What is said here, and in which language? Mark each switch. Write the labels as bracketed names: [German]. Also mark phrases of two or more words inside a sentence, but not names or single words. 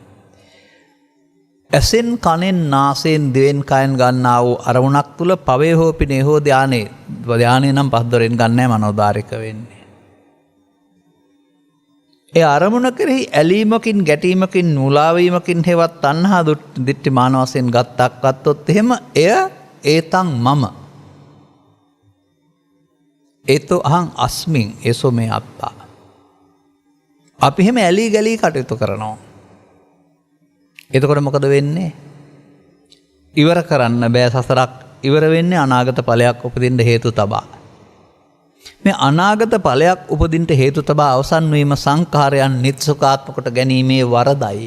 [Sinhala] ඇසෙන්, කනෙන්, නාසයෙන්, දිවෙන්, කයෙන් ගන්නා වූ අරමුණක් තුල පවේ හෝ පිනේ හෝ ධානයේ, ධානයේ නම් පස්දොරෙන් ගන්නෑ, මනෝදාරික වෙන්නේ. ඒ අරමුණ කෙරෙහි ඇලීමකින්, ගැටීමකින්, මුලාවීමකින් හේවත් තණ්හා දිට්ඨි මාන වශයෙන් ගත්තොත් එහෙම එය [Pali] ඒතං මම. ඒතෝ අහං අස්මින් ඒසෝ මේ අත්තා. [Sinhala] අපි හැම ඇලී ගලී කටයුතු කරනවා. එතකොට මොකද වෙන්නේ? ඉවර කරන්න බෑ සසරක්. ඉවර වෙන්නේ අනාගත ඵලයක් උපදින්න හේතු තබා. මේ අනාගත ඵලයක් උපදින්න හේතු තබා අවසන් වීම සංඛාරයන් නිත්සුකාත්ම කොට ගැනීමේ වරදයි.